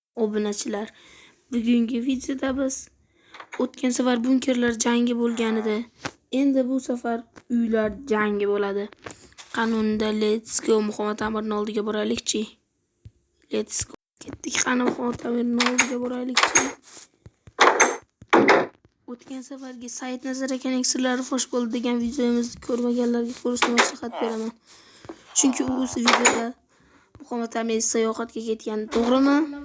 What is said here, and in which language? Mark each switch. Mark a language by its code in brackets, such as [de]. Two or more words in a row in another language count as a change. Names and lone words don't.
[uz] Obunachilar, bugungi videoda biz o'tgan safar bunkerlar jangi bo'lgan edi. Endi bu safar uylar jangi bo'ladi. Qanunda [en] let's go [uz] Muhammad Amirning oldiga boraylik-chi. [en] Let's go. [uz] Ketdik, qani Muhammad Amirning oldiga boraylik-chi. O'tgan safargi Said Nazar akaning sirlari fosh bo'ldi degan videomizni ko'rmaganlarga ko'rishni maslahat beraman. Chunki u videoda Muhammad Amir sayohatga ketgan, to'g'rimi?